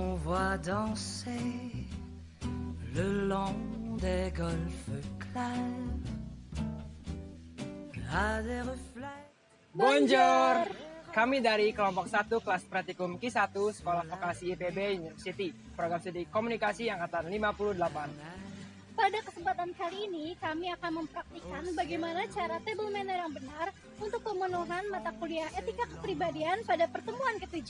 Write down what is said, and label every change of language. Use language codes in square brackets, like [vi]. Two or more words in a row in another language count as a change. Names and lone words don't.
[fr] vois danser le long des golfes clairs à des reflets. [id] Bonjour, kami dari kelompok 1 kelas Praktikum Q1 Sekolah Vokasi IPB University, program studi komunikasi angkatan 58. Pada kesempatan kali ini, kami akan mempraktikkan bagaimana cara [en] table manner [id] yang benar untuk pemenuhan mata kuliah etika kepribadian pada pertemuan ke-7.